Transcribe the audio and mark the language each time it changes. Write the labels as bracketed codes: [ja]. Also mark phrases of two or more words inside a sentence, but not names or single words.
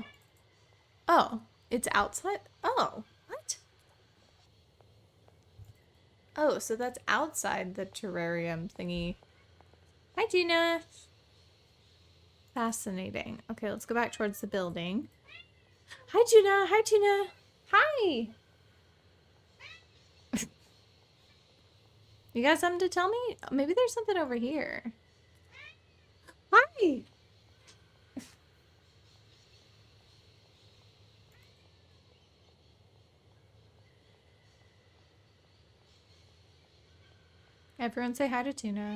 [en] Oh. It's outside? Oh. What? Oh, so that's outside the terrarium thingy. Hi, Gina. Fascinating. Okay, let's go back towards the building. Hi, Gina. Hi, Gina. Hi. You got something to tell me? Maybe there's something over here. Hi. Everyone say hi to Tuna.